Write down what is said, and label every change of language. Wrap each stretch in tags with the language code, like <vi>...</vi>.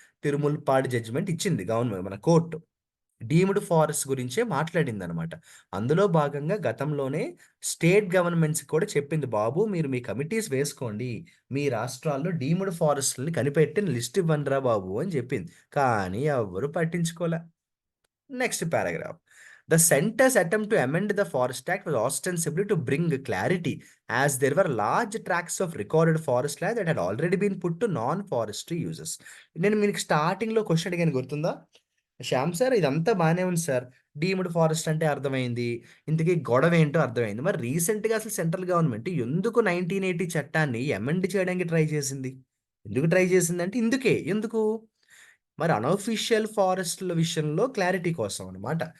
<te>తిరుముల్పాడు judgement ఇచ్చింది government మన court. Deemed forest గురించే మాట్లాడిందనమాట. అందులో భాగంగా గతంలోనే స్టేట్ గవర్నమెంట్స్‌కి కూడా చెప్పింది. బాబు మీరు మీ కమిటీస్ వేసుకోండి. మీ రాష్ట్రాల్లో డీమ్డ్ ఫారెస్ట్‌లని కనిపెట్టి లిస్ట్ ఇవ్వండిరా బాబు అని చెప్పింది. కానీ ఎవ్వరు పట్టించుకోలే. Next paragraph.</te> <en>The center's attempt to amend the Forest Act was ostensibly to bring clarity, as there were large tracts of recorded forest land that had already been put to non-forestry uses.</en> <te>నేను మీకు స్టార్టింగ్‌లో question అడిగాను గుర్తుందా? Shyam sir ఇదంతా బానే ఉంది sir. Deemed forest అంటే అర్థమైంది. ఇంతకీ గొడవేంటో అర్థమైంది. మరి రీసెంట్‌గా అసలు సెంట్రల్ గవర్నమెంట్ ఎందుకు 1980 చట్టాన్ని అమెండ్ చేయడానికి ట్రై చేసింది? ఎందుకు ట్రై చేసిందంటే ఇందుకే. ఎందుకు? మరి అనొఫిషియల్ ఫారెస్ట్‌ల విషయంలో క్లారిటీ కోసం అన్నమాట.</te>